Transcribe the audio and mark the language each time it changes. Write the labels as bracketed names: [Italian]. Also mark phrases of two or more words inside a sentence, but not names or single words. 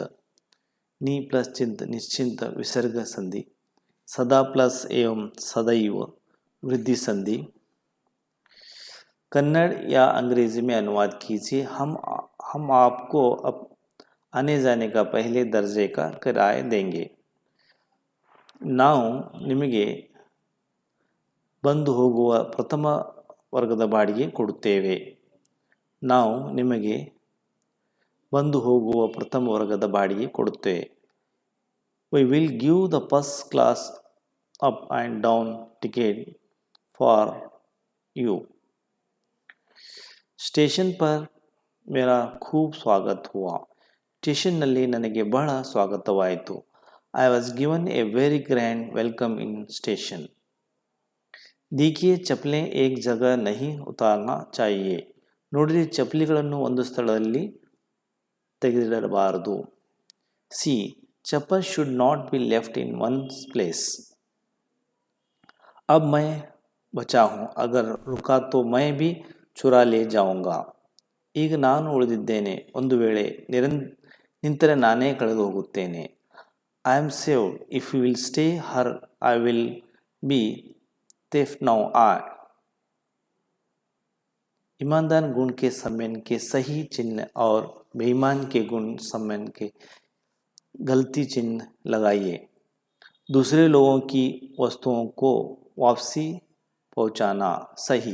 [Hindi] नी प्लस चिंत, निश्चिंत, विसर्ग संधि। सदा प्लस एवं, सदैव, वृद्धि संधि। कन्नड़ या अंग्रेजी में अनुवाद कीजिए। हम आपको आने जाने का पहले दर्जे का किराया देंगे। [Kannada] ನಾವು ನಿಮಗೆ ಬಂದು ಹೋಗುವ ಪ್ರಥಮ ವರ್ಗದ ಬಾಡಿಗೆ ಕೊಡುತ್ತೇವೆ. ನಾವು ನಿಮಗೆ ಬಂದು ಹೋಗುವ ಪ್ರಥಮ ವರ್ಗದ ಬಾಡಿಗೆ ಕೊಡುತ್ತೇವೆ. [English] We will give the first class up and down ticket for you. [Hindi] स्टेशन पर मेरा खूब स्वागत हुआ. [Kannada] ಸ್ಟೇಷನ್ನಲ್ಲಿ ನನಗೆ ಬಹಳ ಸ್ವಾಗತವಾಯಿತು. [English] I was given a very grand welcome in station. [Hindi] देखिए चप्पलें एक जगह नहीं उतारना चाहिए. [Kannada] ನೋಡಿರಿ ಚಪ್ಪಲಿಗಳನ್ನು ಒಂದು ಸ್ಥಳದಲ್ಲಿ ತೆಗೆದಿಡಬಾರದು. [English] ಸಿ चप्पल should not be left in one's place. [Hindi] अब मैं बचा हूँ, अगर रुका तो मैं भी चुरा ले जाऊंगा. [Kannada] ಈಗ ನಾನು ಉಳಿದಿದ್ದೇನೆ, ಒಂದು ವೇಳೆ ನಿಂತರೆ ನಾನೇ ಕಳೆದು ಹೋಗುತ್ತೇನೆ. [English] I am saved. If you will stay here, I will be thief now. [Hindi] ईमानदार गुण के सम्मान के सही चिन्ह और बेईमान के गुण सम्मान के गलती चिन्ह लगाइए. दूसरे लोगों की वस्तुओं को वापसी पहुंचाना सही.